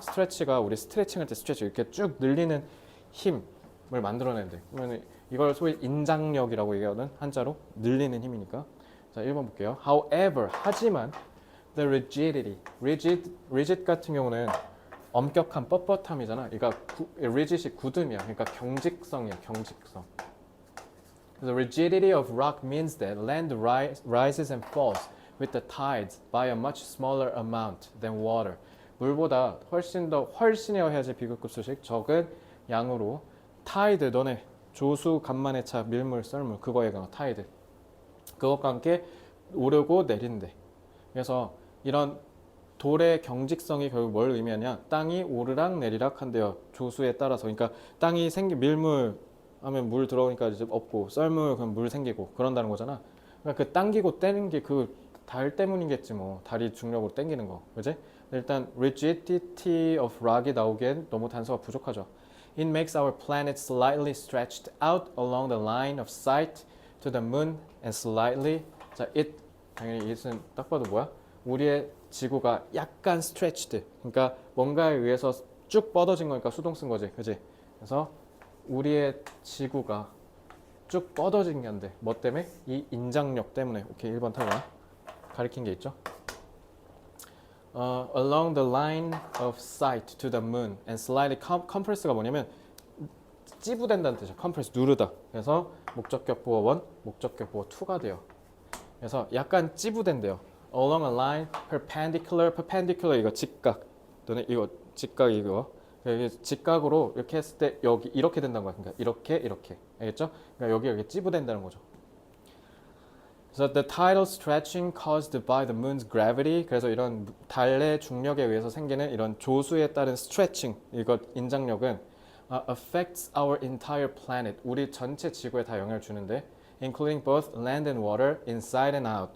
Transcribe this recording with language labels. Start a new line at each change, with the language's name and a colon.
Korean: 스트레치가 우리 스트레칭할 때 스트레치 이렇게 쭉 늘리는 힘을 만들어내는데 그러면 이걸 소위 인장력이라고 얘기하거든. 한자로 늘리는 힘이니까. 자 1번 볼게요.
English: However
Korean: 하지만
English: the rigid
Korean: 같은 경우는 엄격한 뻣뻣함이잖아. 그러니까 rigid이 굳음이야. 그러니까 경직성이야. 경직성.
English: The rigidity of rock means that land rises and falls with the tides by a much smaller amount than water.
Korean: 물보다 훨씬이어야 해야지 비교급 수식 적은 양으로 타이드 너네 조수 간만의 차 밀물 썰물 그거 얘기하는 타이드 그것과 함께 오르고 내린대. 그래서 이런 돌의 경직성이 결국 뭘 의미하냐 땅이 오르락 내리락 한대요. 조수에 따라서. 그러니까 땅이 밀물 하면 물 들어오니까 이제 없고 썰물 그럼 물 생기고 그런다는 거잖아. 그러니까 그 당기고 떼는 게 그 달 때문이겠지 뭐. 달이 중력으로 당기는 거. 그지? 일단 rigidity of rock이 나오기엔 너무 단서가 부족하죠.
English: It makes our planet slightly stretched out along the line of sight to the moon and slightly
Korean: 자, 당연히 it은 딱 봐도 뭐야? 우리의 지구가 약간 stretched 그러니까 뭔가에 의해서 쭉 뻗어진 거니까 수동 쓴 거지. 그지? 그래서 우리의 지구가 쭉 뻗어진 게 안 돼. 뭐 때문에? 이 인장력 때문에. 오케이 1번 탈락. 가리킨 게 있죠.
English: Along the line of sight to the moon and slightly compress가
Korean: 뭐냐면 찌부된다는 뜻이야. compress 누르다. 그래서 목적격 보어 1, 목적격 보어 2가 돼요. 그래서 약간 찌부된대요.
English: Along a line perpendicular
Korean: 이거 직각. 너네 이거 직각 이거. 여기 직각으로 이렇게 했을 때 여기 이렇게 된다는 거야. 그러니까 이렇게 알겠죠? 그러니까 여기 찌부된다는 거죠. 그래서
English: the tidal stretching caused by the moon's gravity
Korean: 그래서 이런 달의 중력에 의해서 생기는 이런 조수에 따른 stretching 이거 인장력은
English: affects our entire planet
Korean: 우리 전체 지구에 다 영향을 주는데
English: including both land and water, inside and out.